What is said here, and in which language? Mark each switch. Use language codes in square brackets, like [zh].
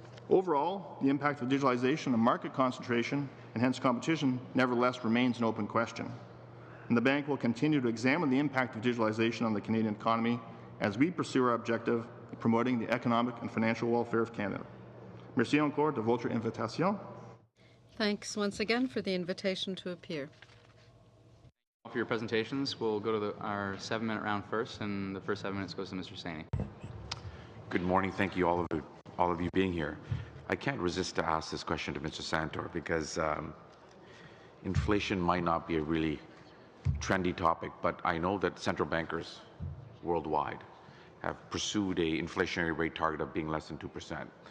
[en] Overall, the impact of digitalization on market concentration and hence competition nevertheless remains an open question. And the bank will continue to examine the impact of digitalization on the Canadian economy as we pursue our objective of promoting the economic and financial welfare of Canada. [fr] Merci encore de votre invitation. [en] Thanks once again for the invitation to appear. For your presentations, we'll go to our 7-minute round first, and the first 7 minutes goes to Mr. Saini. Good morning. Thank you, all of you being here. I can't resist to ask this question to Mr. Santor because inflation might not be a really trendy topic, but I know that central bankers worldwide have pursued a inflationary rate target of being less than 2%.